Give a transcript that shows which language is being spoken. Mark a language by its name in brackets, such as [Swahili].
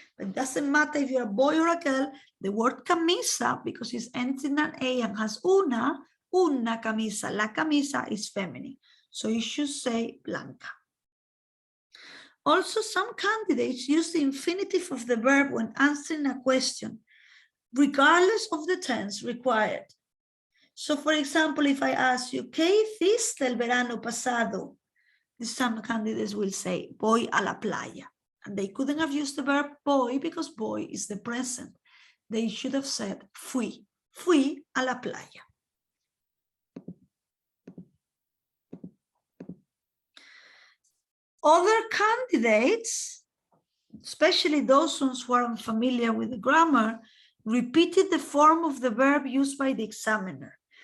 [English] But it doesn't matter if you're a boy or a girl, the word camisa, because it ends in an A and has [Spanish] una camisa, la camisa [English] is feminine. So you should say blanca. Also, some candidates use the infinitive of the verb when answering a question, regardless of the tense required. So, for example, if I ask you, [Spanish] ¿qué hiciste el verano pasado? [English] Some candidates will say, [Spanish] voy a la playa. [English] And they couldn't have used the verb voy because voy is the present. They should have said, [Spanish] fui a la playa. [English] Other candidates, especially those ones who are unfamiliar with the grammar, repeated the form of the verb used by the examiner.